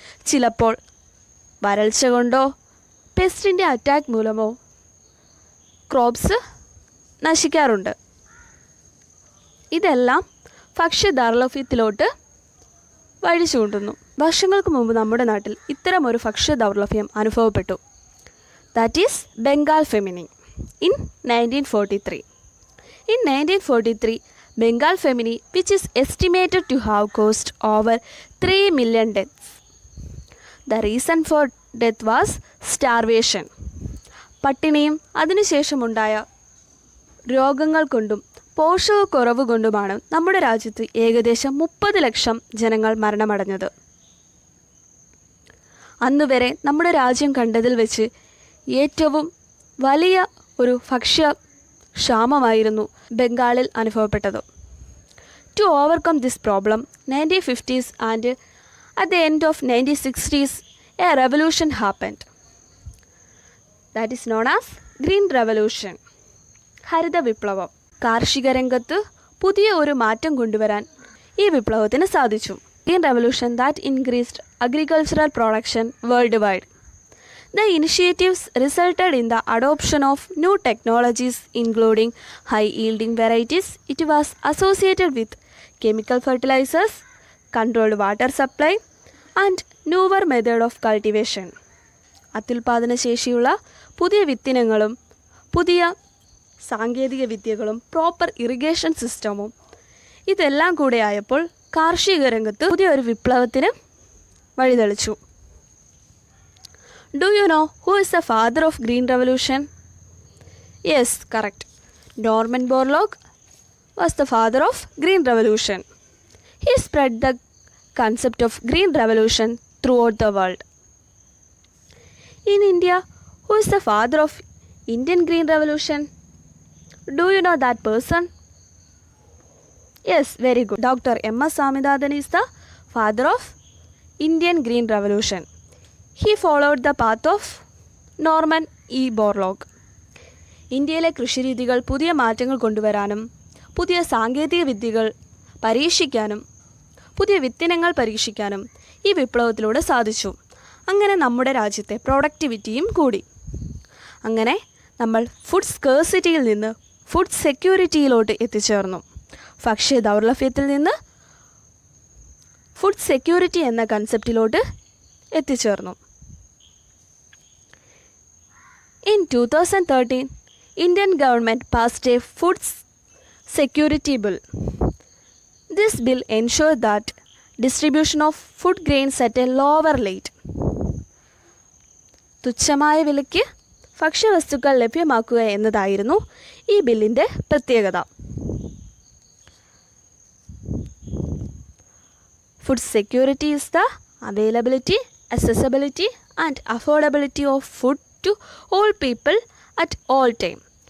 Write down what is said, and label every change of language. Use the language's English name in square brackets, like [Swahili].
[Malayalam] ചിലപ്പോൾ വരൾച്ച കൊണ്ടോ പെസ്റ്റിൻ്റെ അറ്റാക്ക് മൂലമോ ക്രോപ്സ് നശിക്കാറുണ്ട്. ഇതെല്ലാം ഭക്ഷ്യദൗർലഭ്യത്തിലോട്ട് വഴി ചൂണ്ടുന്നു. വർഷങ്ങൾക്ക് മുമ്പ് നമ്മുടെ നാട്ടിൽ ഇത്തരമൊരു ഭക്ഷ്യദൗർലഭ്യം അനുഭവപ്പെട്ടു. [English] That is Bengal famine in 1943. In 1943, Bengal famine, which is estimated to have caused over 3 million deaths. The reason for death was starvation. [Malayalam] പട്ടിണിയും അതിനുശേഷമുണ്ടായ രോഗങ്ങൾ കൊണ്ടും പോഷകക്കുറവ് കൊണ്ടുമാണ് നമ്മുടെ രാജ്യത്ത് ഏകദേശം 30 ലക്ഷം ജനങ്ങൾ മരണമടഞ്ഞത്. അന്നുവരെ നമ്മുടെ രാജ്യം കണ്ടതിൽ വെച്ച് ഏറ്റവും വലിയ ഒരു ഭക്ഷ്യക്ഷാമമായിരുന്നു ബംഗാളിൽ അനുഭവപ്പെട്ടത്. [English] To overcome this problem, 1950s and at the end of 1960s, a revolution happened. That is known as Green Revolution. [Malayalam] ഹരിത വിപ്ലവം. കാർഷിക രംഗത്ത് പുതിയ ഒരു മാറ്റം കൊണ്ടുവരാൻ ഈ വിപ്ലവത്തിന് സാധിച്ചു. [English] Green Revolution that increased agricultural production worldwide. The initiatives resulted in the adoption of new technologies including high-yielding varieties. It was associated with chemical fertilizers, controlled water supply and newer method of cultivation. [Malayalam] അത്യുൽപാദന ശേഷിയുള്ള പുതിയ വിത്തിനങ്ങളും പുതിയ സാങ്കേതിക വിദ്യകളും proper irrigation സിസ്റ്റമും ഇതെല്ലാം കൂടെ ആയപ്പോൾ കാർഷിക രംഗത്ത് പുതിയൊരു വിപ്ലവത്തിന് വഴിതെളിച്ചു. [English] Do you know who is the father of Green Revolution? Yes, correct. Norman Borlaug was the father of Green Revolution. He spread the concept of Green Revolution throughout the world. In India, who is the father of Indian Green Revolution? Do you know that person? Yes, very good. Dr. M.S. Swaminathan is the father of Indian Green Revolution. He followed the path of Norman E. Borlaug. [Malayalam] ഇന്ത്യയിലെ കൃഷിരീതികൾ പുതിയ മാറ്റങ്ങൾ കൊണ്ടുവരാനും പുതിയ സാങ്കേതിക വിദ്യകൾ പരീക്ഷിക്കാനും പുതിയ വിത്തിനങ്ങൾ പരീക്ഷിക്കാനും ഈ വിപ്ലവത്തിലൂടെ സാധിച്ചു. അങ്ങനെ നമ്മുടെ രാജ്യത്തെ പ്രൊഡക്ടിവിറ്റിയും കൂടി. അങ്ങനെ നമ്മൾ ഫുഡ് സ്കേഴ്സിറ്റിയിൽ നിന്ന് ഫുഡ് സെക്യൂരിറ്റിയിലോട്ട് എത്തിച്ചേർന്നു. ഭക്ഷ്യ ദൗർലഭ്യത്തിൽ നിന്ന് ഫുഡ് സെക്യൂരിറ്റി എന്ന കൺസെപ്റ്റിലോട്ട് എത്തിച്ചേർന്നു. [English] In 2013, Indian government passed a food security bill. This bill ensured that distribution of food grains at a lower rate. [Malayalam] തുച്ഛമായ വിലയ്ക്ക് ഭക്ഷ്യവസ്തുക്കൾ ലഭ്യമാക്കുക എന്നതായിരുന്നു ഈ ബില്ലിൻ്റെ പ്രത്യേകത. [English] Food security is the availability, accessibility and affordability of food to all people at all time.